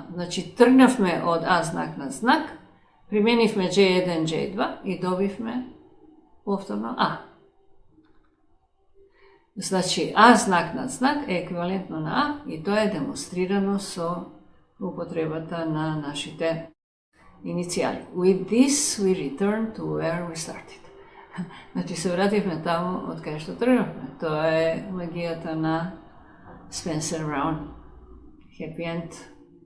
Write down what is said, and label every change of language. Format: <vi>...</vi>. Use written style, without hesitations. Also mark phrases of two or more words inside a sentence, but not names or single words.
<mk>Значи, тргнавме од А знак на знак, применивме J1, J2 и добивме повторно А. Значи, А знак над знак е еквивалентно на А и тоа е демонстрирано со употребата на нашите иницијали.</mk> <en>With this we return to where we started.</en> <mk>Значи се вративме таму од кај што тргнавме. Тоа е магијата на Спенсер Браун.</mk> <en>Happy end.</en>